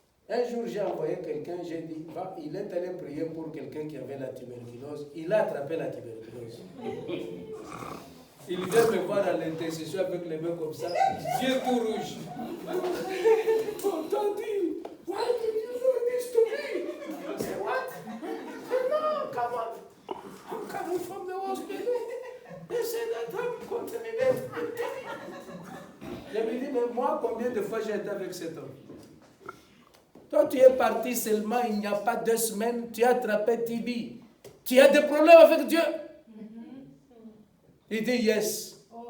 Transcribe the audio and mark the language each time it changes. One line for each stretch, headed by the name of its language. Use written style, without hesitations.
French: Un jour, j'ai envoyé quelqu'un, j'ai dit, il est allé prier pour quelqu'un qui avait la tuberculose. Il a attrapé la tuberculose. Il vient me voir à l'intercession avec les mains comme ça, yeux tout rouges.
English: Oh, Daddy, why did you do this to me? I said, what? No, come on. I'm coming from the hospital. They said that I'm contaminated.
French: Je me dis, mais moi, combien de fois j'ai été avec cet homme? Toi, tu es parti seulement, il n'y a pas 2 semaines, tu as attrapé TB. Tu as des problèmes avec Dieu? Il dit,
English: yes.